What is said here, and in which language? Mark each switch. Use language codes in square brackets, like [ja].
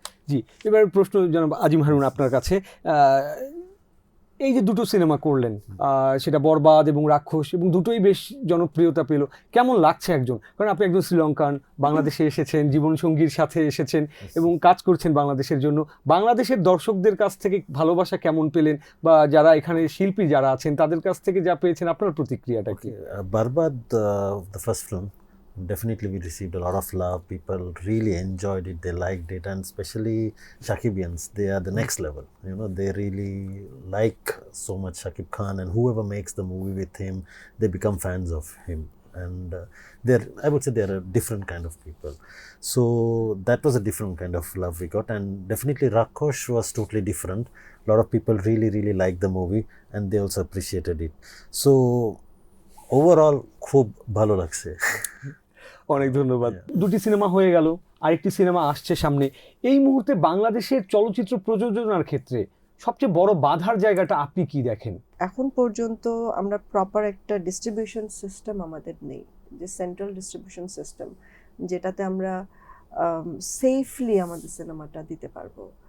[bn] জি, এবার প্রশ্ন জনাব আজিম হারুন আপনার কাছে। এই যে দুটো সিনেমা করলেন, সেটা বরবাদ এবং রাক্ষস, এবং দুটোই বেশ জনপ্রিয়তা পেল, কেমন লাগছে একজন, কারণ আপনি একজন শ্রীলঙ্কান, বাংলাদেশে এসেছেন, জীবনসঙ্গীর সাথে এসেছেন এবং কাজ করছেন বাংলাদেশের জন্য, বাংলাদেশের দর্শকদের কাছ থেকে ভালোবাসা কেমন পেলেন, বা যারা এখানে শিল্পী যারা আছেন তাদের কাছ থেকে যা পেয়েছেন, আপনার প্রতিক্রিয়াটা কি? [en] Barbad, the first film, definitely we received a lot of love. People really enjoyed it, they liked it, and especially Shakibians, they are the next level. You know, they really like so much Shakib Khan, and whoever makes the movie with him, they become fans of him. And I would say they're a different kind of people. So that was a different kind of love we got, and definitely Rakhosh was totally different. A lot of people really liked the movie, and they also appreciated it. [bn] So overall খুব ভালো লাগছে। অনেক ধন্যবাদ। দুটি cinema হয়ে গেল, আরেকটি cinema আসছে সামনে। এই মুহূর্তে বাংলাদেশের চলচ্চিত্র প্রযোজনার ক্ষেত্রে সবচেয়ে বড় বাধার জায়গাটা আপনি কি দেখেন? এখন পর্যন্ত আমরা প্রপার একটা ডিস্ট্রিবিউশন সিস্টেম আমাদের নেই, যে সেন্ট্রাল ডিস্ট্রিবিউশন সিস্টেম যেটাতে আমরা সেফলি আমাদের সিনেমাটা দিতে পারবো।